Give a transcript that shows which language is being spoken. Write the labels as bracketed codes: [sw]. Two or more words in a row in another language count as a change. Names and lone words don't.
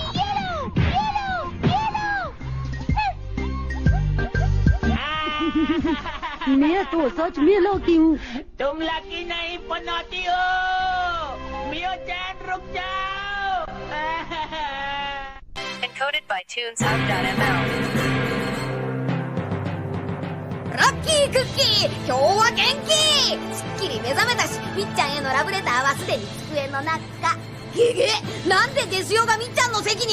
[hi] ये लो, ये लो, ये लो। मैं तो सच में लकी हूँ। तुम लकी नहीं पनौती हो। मियो चान रुक जाओ। [en] Encoded by TunesHub.ml. [ja] ラッキークッキー、今日は元気。すっきり目覚めたし、みっちゃんへのラブレターはすでに机の中。げげ、なんでデスヨがみっちゃんの席に？